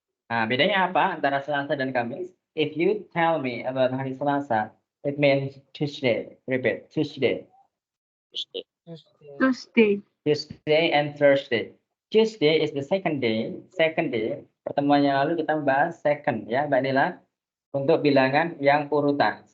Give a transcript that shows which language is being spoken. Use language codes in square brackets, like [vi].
[id] Nah, bedanya apa antara Selasa dan Kamis? [en] If you tell me about [id] hari Selasa, [en] it means Tuesday. Repeat, Tuesday. Tuesday. Tuesday, Tuesday. Tuesday and Thursday. Tuesday is the second day. Second day. [id] Pertemuan yang lalu kita membahas second ya, Mbak Nila. Untuk bilangan yang urutan.